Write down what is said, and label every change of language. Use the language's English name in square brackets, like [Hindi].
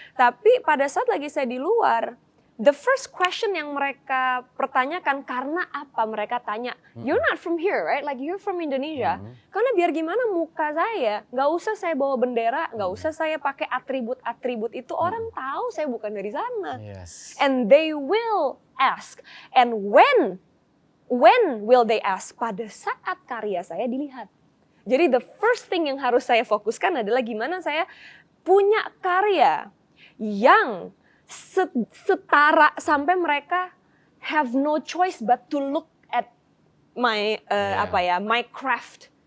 [Indonesian] Tapi pada saat lagi saya di luar, [English] the first question [Indonesian] yang mereka pertanyakan karena apa mereka tanya, [English] you're not from here right, like you're from Indonesia. [Indonesian] Karena biar gimana muka saya, nggak usah saya bawa bendera, nggak usah saya pakai atribut-atribut itu orang tahu saya bukan dari sana. [English] And they will ask, and when will they ask? [Indonesian] Pada saat karya saya dilihat. Jadi [English] the first thing [Indonesian] yang harus saya fokuskan adalah gimana saya punya karya yang setara sampai mereka [English] have no choice but to look at my my craft.